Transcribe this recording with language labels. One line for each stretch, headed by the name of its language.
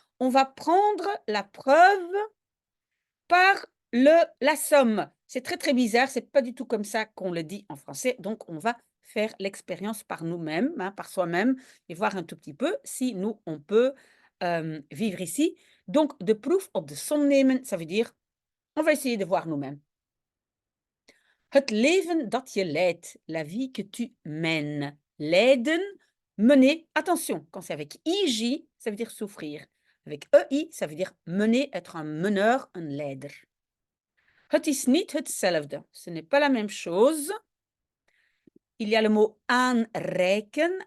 French: On va prendre la preuve par la somme. C'est très, très bizarre. C'est pas du tout comme ça qu'on le dit en français. Donc, on va faire l'expérience par nous-mêmes, hein, par soi-même, et voir un tout petit peu si nous, on peut vivre ici. Donc,
Dutch: de proef op de som nemen,
French: ça veut dire, on va essayer de voir nous-mêmes.
Dutch: Het leven dat je leidt,
French: la vie que tu mènes. Leiden, mener, attention, quand c'est avec IJ, ça veut dire souffrir. Avec EI, ça veut dire mener, être un meneur, un leider.
Dutch: Het is niet hetzelfde,
French: ce n'est pas la même chose. Il y a le mot aanreiken.